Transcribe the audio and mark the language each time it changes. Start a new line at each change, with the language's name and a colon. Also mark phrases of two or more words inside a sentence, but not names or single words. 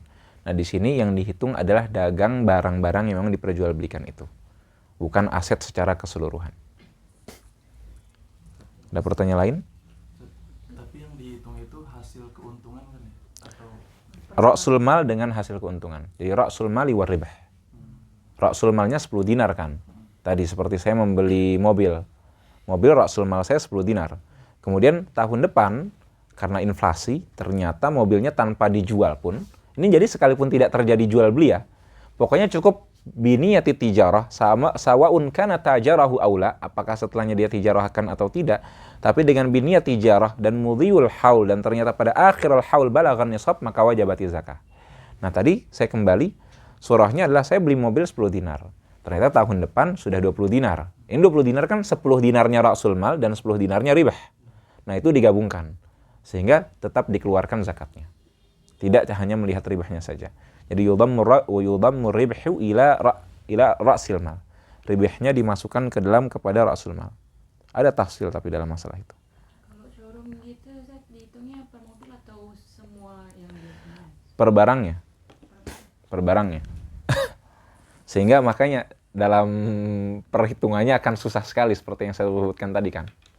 Indonesian: Nah, di sini yang dihitung adalah dagang barang-barang yang memang diperjualbelikan itu, bukan aset secara keseluruhan. Ada pertanyaan lain? Tapi yang dihitung itu hasil keuntungan kan ya? Atau
Arabic: Ra'sul mal
Indonesian: dengan hasil keuntungan.
Arabic: Jadi ra'sul mali war ribah. Ra'sul malnya
Indonesian: 10 dinar kan. Tadi seperti saya membeli mobil. Mobil
Arabic: ra'sul mal
Indonesian: saya 10 dinar. Kemudian tahun depan karena inflasi ternyata mobilnya tanpa dijual pun, ini jadi sekalipun tidak terjadi jual beli ya, pokoknya cukup
Arabic: biniyati tijarah sama sawaun kana tajarahu aula,
Indonesian: apakah setelahnya dia tijarahkan atau tidak, tapi dengan
Arabic: biniyat tijarah dan mudhiyul haul
Indonesian: dan ternyata pada
Arabic: akhirul haul balaghan nisab,
Indonesian: maka
Arabic: wajibati zakah.
Indonesian: Nah, tadi saya kembali, surahnya adalah saya beli mobil 10 dinar. Ternyata tahun depan sudah 20 dinar. Ini 20 dinar kan 10 dinarnya
Arabic: ra'sul mal
Indonesian: dan 10 dinarnya ribah. Nah, itu digabungkan sehingga tetap dikeluarkan zakatnya. Tidak hanya melihat ribahnya saja.
Arabic: Jadi yudhammu ribhu ila ra'sil mal.
Indonesian: Ribahnya dimasukkan ke dalam kepada
Arabic: ra'sul mal.
Indonesian: Ada tafsil tapi dalam masalah itu. Kalau showroom gitu, dihitungnya per mobil atau semua yang dia punya? Per barangnya. Sehingga makanya dalam perhitungannya akan susah sekali seperti yang saya sebutkan tadi kan.